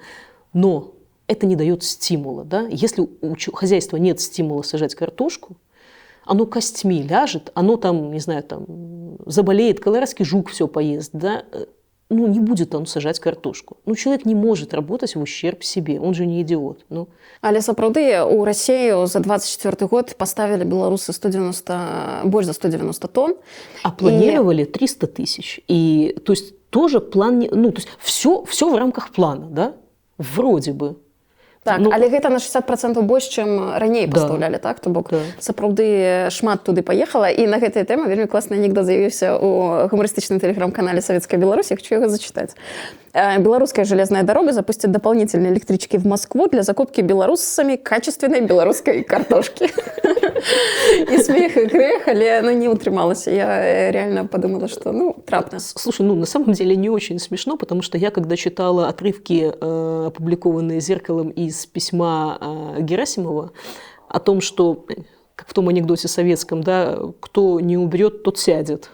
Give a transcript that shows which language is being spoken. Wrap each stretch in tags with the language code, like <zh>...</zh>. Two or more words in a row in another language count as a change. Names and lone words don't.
<ru>Но это не дает стимула. Да? Если у хозяйства нет стимула сажать картошку, оно костьми ляжет, оно там, не знаю, там заболеет, колорадский жук все поест, да, ну, не будет он сажать картошку. Ну, человек не может работать в ущерб себе, он же не идиот. Ну.</ru> <be>Але сапраўды</be> <ru>у Россию за 24 год поставили белорусы больше за 190 тонн. А планировали 300 тысяч. И, то есть тоже план, ну, то есть все в рамках плана, да, вроде бы. Так, ну,</ru> <be>але гэта на 60% больш, чым раней пастаўлялі, так? То бок, сапраўды шмат туды паехала, і на гэтай тэме вельмі класны анекдот з'явіўся ў гумарыстычным тэлеграм-канале «Советская Беларусь»,</be> <ru>я хочу его зачитать. Белорусская железная дорога запустит дополнительные электрички в Москву для закупки белорусами качественной белорусской картошки. И смех, и грех,</ru> <be>але не утрымалась.</be> <ru>Я реально подумала, что, трапно. Слушай, на самом деле не очень смешно, потому что я, когда читала отрывки, опубликованные «Зеркалом» из письма Герасимова, о том, что, как в том анекдоте советском, да, кто не уберет, тот сядет.</ru>